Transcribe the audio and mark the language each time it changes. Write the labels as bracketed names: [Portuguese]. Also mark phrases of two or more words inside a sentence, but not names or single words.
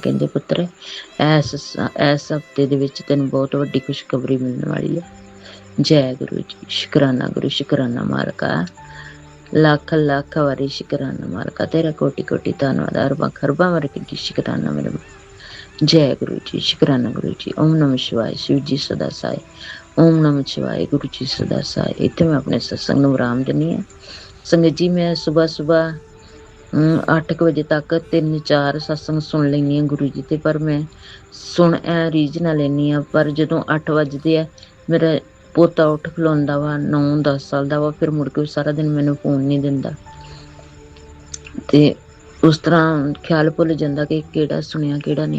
[Punjabi] ਕਹਿੰਦੇ ਪੁੱਤਰ ਇਸ ਹਫ਼ਤੇ ਦੇ ਵਿੱਚ ਤੈਨੂੰ ਬਹੁਤ ਵੱਡੀ ਖ਼ੁਸ਼ਖ਼ਬਰੀ ਮਿਲਣ ਵਾਲੀ ਹੈ। ਜੈ ਗੁਰੂ ਜੀ, ਸ਼ੁਕਰਾਨਾ ਗੁਰੂ, ਸ਼ੁਕਰਾਨਾ ਮਾਲਕਾ, ਲੱਖ ਲੱਖ ਵਾਰੀ ਸ਼ੁਕਰਾਨਾ ਮਾਲਕਾ ਤੇਰਾ ਕੋਟਿ ਕੋਟਿ ਧੰਨਵਾਦ, ਅਰਬਾਂ ਖਰਬਾਂ ਵਾਰੀ ਸ਼ੁਕਰਾਨਾ ਮੇਰੇ। ਜੈ ਗੁਰੂ ਜੀ, ਸ਼ੁਕਰਾਨਾ ਗੁਰੂ ਜੀ। [Sanskrit] ओम नमः शिवाय, [Punjabi] ਸ਼ਿਵ ਜੀ ਸਦਾ ਸਾਏ। [Sanskrit] ओम नमः शिवाय, [Punjabi] ਗੁਰੂ ਜੀ ਸਦਾ ਸਾਏ। ਇੱਥੇ ਮੈਂ ਅਪਣੇ ਸਤਿਸੰਗ ਨੂੰ ਵਿਰਾਮ ਦਿੰਦੀ ਹਾਂ। ਸੰਗਤ ਜੀ ਮੈਂ ਸੁਬ੍ਹਾ ਸੁਬ੍ਹਾ 8 ਬਜੇ ਤੱਕ 3-4 ਸਤਿਸੰਗ ਸੁਣ ਲੈਨੀ ਆ ਗੁਰੂ ਜੀ ਤੇ, ਪਰ ਮੈਂ ਸੁਣ ਰੀਝ ਨਾ ਲੈਨੀ ਆ। ਪਰ ਜਦੋਂ 8 ਵੱਜਦੇ ਆ, ਮੇਰਾ ਪੋਤਾ ਉੱਠ ਖਲੋਂਦਾ ਵਾ, 9-10 ਸਾਲ ਦਾ ਵਾ, ਫਿਰ ਮੁੜ ਕੇ ਸਾਰਾ ਦਿਨ ਮੈਨੂੰ ਫ਼ੋਨ ਨਹੀਂ ਦਿੰਦਾ ਤੇ ਉਸ ਤਰ੍ਹਾਂ ਖ਼ਿਆਲ ਭੁੱਲ ਜਾਂਦਾ ਕਿ ਕਿਹੜਾ ਸੁਣਿਆ ਕਿਹੜਾ ਨਹੀਂ।